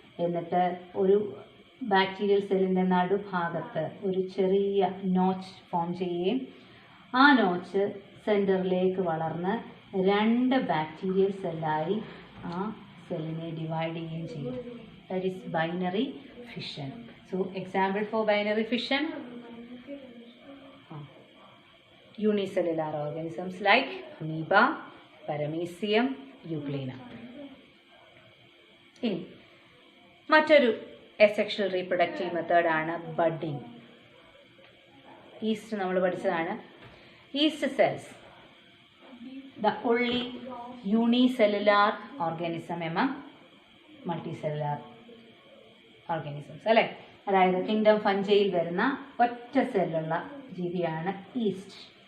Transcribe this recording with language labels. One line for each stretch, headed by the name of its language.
Malayalam: എന്നിട്ട് ഒരു ബാക്ടീരിയൽ സെല്ലിൻ്റെ നടുഭാഗത്ത് ഒരു ചെറിയ നോച്ച് ഫോം ചെയ്യുകയും ആ നോച്ച് സെൻറ്ററിലേക്ക് വളർന്ന് രണ്ട് ബാക്ടീരിയൽ സെല്ലായി ആ സെല്ലിനെ ഡിവൈഡ് ചെയ്യുകയും ചെയ്യും.
English: That is binary fission. So example for binary fission, unicellular organisms like amoeba, Paramecium, Euglena.
Malayalam: ഇനി മറ്റൊരു asexual reproductive method ആണ് budding. Yeast നമ്മൾ പഠിച്ചതാണ്.
English: Yeast cells, the only unicellular organism among multicellular organisms, അല്ലേ?
Malayalam: അതായത് കിങ്ഡം ഫഞ്ചയിൽ വരുന്ന ഒറ്റ സെല്ലുള്ള ജീവിയാണ് ഈസ്റ്റ്.